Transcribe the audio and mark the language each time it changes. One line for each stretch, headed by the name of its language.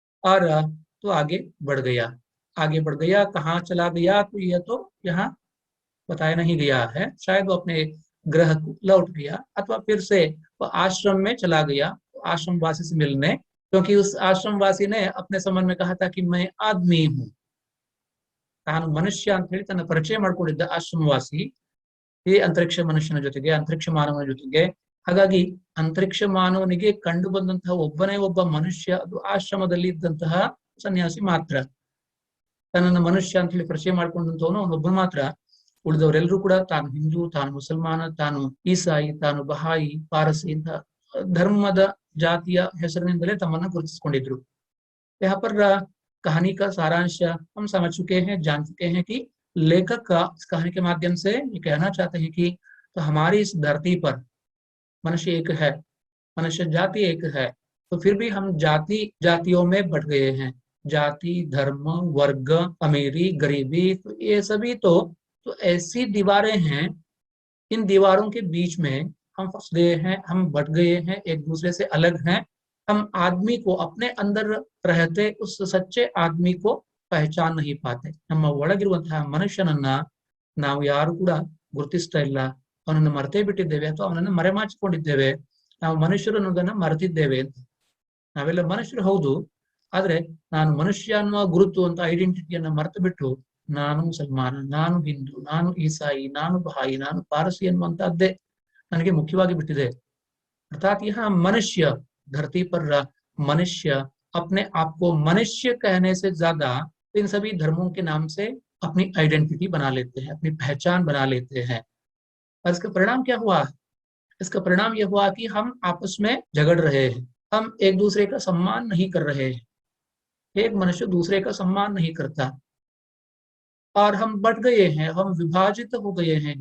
Hindi: और तो आगे बढ़ गया, आगे बढ़ गया, कहाँ चला गया तो यह तो यहाँ बताया नहीं गया है। शायद वो अपने ग्रह को लौट गया, अथवा फिर से वो आश्रम में चला गया आश्रम वासी से मिलने, क्योंकि उस आश्रम वासी ने अपने संबंध में कहा था कि मैं आदमी हूँ,
Kannada: तानु मनुष्य ಅಂತ ಹೇಳಿ ತನ್ನ ಪರಿಚಯ ಮಾಡಿಕೊಂಡಿದ್ದ ಆಶ್ರಮವಾಸಿ ಈ ಅಂತರಿಕ್ಷ ಮನುಷ್ಯನ ಜೊತೆಗೆ, ಅಂತರಿಕ್ಷ ಮಾನವನ ಜೊತೆಗೆ. ಹಾಗಾಗಿ ಅಂತರಿಕ್ಷ ಮಾನವನಿಗೆ ಕಂಡು ಬಂದಂತಹ ಒಬ್ಬನೇ ಒಬ್ಬ ಮನುಷ್ಯ, ಅದು ಆಶ್ರಮದಲ್ಲಿ ಇದ್ದಂತಹ ಸನ್ಯಾಸಿ ಮಾತ್ರ. ತನ್ನನ್ನು ಮನುಷ್ಯ ಅಂತ ಹೇಳಿ ಪರಿಚಯ ಮಾಡ್ಕೊಂಡಂತವನು ಅವನೊಬ್ಬ ಮಾತ್ರ. ಉಳಿದವರೆಲ್ಲರೂ ಕೂಡ ತಾನು ಹಿಂದೂ, ತಾನು ಮುಸಲ್ಮಾನ, ತಾನು ಈಸಾಯಿ, ತಾನು ಬಹಾಯಿ, ಪಾರಸಿ ಇಂತ धर्मದ जातिಯ ಹೆಸರಿನಿಂದಲೇ ತಮ್ಮನ್ನ ಗುರುತಿಸಿಕೊಂಡಿದ್ರು.
Hindi: यहाँ पर कहानी का सारांश हम समझ चुके हैं, जान चुके हैं कि लेखक का इस कहानी के माध्यम से ये कहना चाहते हैं कि तो हमारी इस धरती पर मनुष्य एक है, मनुष्य जाति एक है, तो फिर भी हम जाति जातियों में बट गए हैं। जाति, धर्म, वर्ग, अमीरी, गरीबी, तो ये सभी तो ऐसी दीवारें हैं, इन दीवारों के बीच में हम फंस गए हैं, हम बट गए हैं, एक दूसरे से अलग हैं। हम आदमी को अपने अंदर रहते उस सच्चे आदमी को पहचान नहीं पाते.
Kannada: ನಮ್ಮ ಒಳಗಿರುವಂತಹ ಮನುಷ್ಯನನ್ನ ನಾವು ಯಾರು ಕೂಡ ಗುರುತಿಸ್ತಾ ಇಲ್ಲ, ಅವನನ್ನು ಮರೆತೇ ಬಿಟ್ಟಿದ್ದೇವೆ ಅಥವಾ ಅವನನ್ನು ಮರೆಮಾಚಿಕೊಂಡಿದ್ದೇವೆ. ನಾವು ಮನುಷ್ಯರು ಅನ್ನೋದನ್ನ ಮರೆತಿದ್ದೇವೆ ಅಂತ. ನಾವೆಲ್ಲ ಮನುಷ್ಯರು ಹೌದು, ಆದ್ರೆ ನಾನು ಮನುಷ್ಯ ಅನ್ನುವ ಗುರುತು ಅಂತ ಐಡೆಂಟಿಟಿಯನ್ನ ಮರೆತು ಬಿಟ್ಟು ನಾನು ಮುಸಲ್ಮಾನ, ನಾನು ಹಿಂದೂ, ನಾನು ಈಸಾಯಿ, ನಾನು ಬಹಾಯಿ, ನಾನು ಪಾರಸಿ ಅನ್ನುವಂತಹದ್ದೇ ನನಗೆ ಮುಖ್ಯವಾಗಿ ಬಿಟ್ಟಿದೆ.
Hindi: अर्थात यहाँ मनुष्य, धरती पर मनुष्य अपने आप को मनुष्य कहने से ज्यादा इन सभी धर्मों के नाम से अपनी आइडेंटिटी बना लेते हैं, अपनी पहचान बना लेते हैं. और इसका परिणाम क्या हुआ? इसका परिणाम यह हुआ कि हम आपस में झगड़ रहे हैं, हम एक दूसरे का सम्मान नहीं कर रहे हैं, एक मनुष्य दूसरे का सम्मान नहीं करता, और हम बट गए हैं, हम विभाजित हो गए हैं.